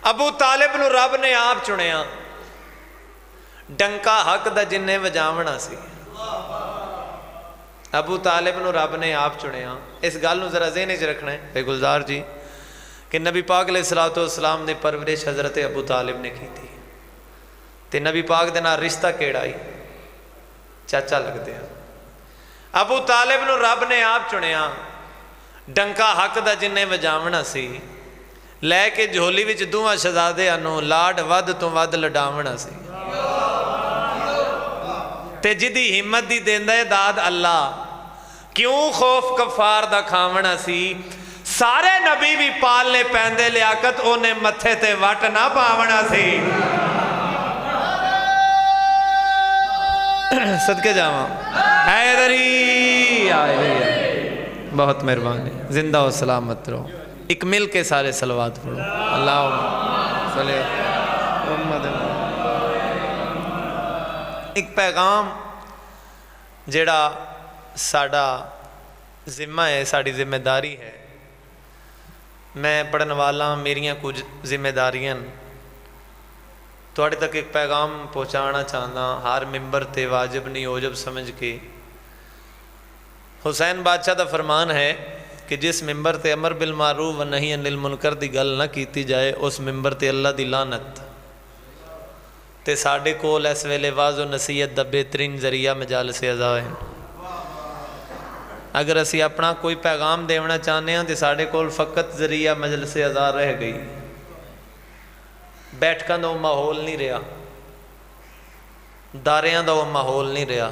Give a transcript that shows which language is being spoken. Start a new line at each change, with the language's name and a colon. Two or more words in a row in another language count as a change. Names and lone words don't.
Punjabi: ابو طالب نو رب نے آپ چنیا، ڈنکا حق دا جن نے وجاونا سی۔ ابو طالب نو رب نے آپ چنیا۔ اس گل نو ذرا ذہن وچ رکھنا ہے بے گلزار جی کہ نبی پاک علیہ السلام نے پرورش حضرت ابو طالب نے کی تھی، تے نبی پاک دے نال رشتہ کیڑا ہی چاچا لگتے ہیں۔ ابو طالب نو رب نے آپ چنیا، ڈنکا حق دا جن نے وجاونا سی، لے کے جھولی وچ دوواں شہزادیاں نو لاڈ ود تو ود لڈاونا سی، تے جدی ہمت دی دیندہ داد اللہ، کیوں خوف کفار دا کھاونا سی، سارے نبی بھی پالنے پیندے لیاقت انہیں متھے تے وٹ نہ پاونا سی۔ صدقے جاواں حیدری آئے، بہت مہربانی، زندہ و سلامت رہو۔
Arabic: ایک مل کے سارے صلوات پڑھو، اللہم صلی محمد۔
Punjabi: ایک پیغام جیڑا ساڑا ذمہ ہے، ساڑی ذمہ داری ہے، میں پڑھن والا میریاں کچھ ذمہ داریاں توڑے تک ایک پیغام پہنچانا چاہنا، ہر ممبر تے واجب نہیں اوجب سمجھ کے۔ حسین بادشاہ دا فرمان ہے کہ جس ممبر تے
Arabic: امر بالمعروف و نہی عن المنکر
Punjabi: دی گل نہ کیتی جائے، اس ممبر تے اللہ دی لعنت۔ تے ساڑھے کول اس ویلے واضح و نصیحت دا بہترین ذریعہ مجالس اعزاء ہے۔ اگر اسی اپنا کوئی پیغام دیونا چاہنے ہیں تو ساڑھے کول فقط ذریعہ مجلس اعزاء رہ گئی، بیٹھکاں دا وہ ماحول نہیں رہا، داریاں دا وہ ماحول نہیں رہا۔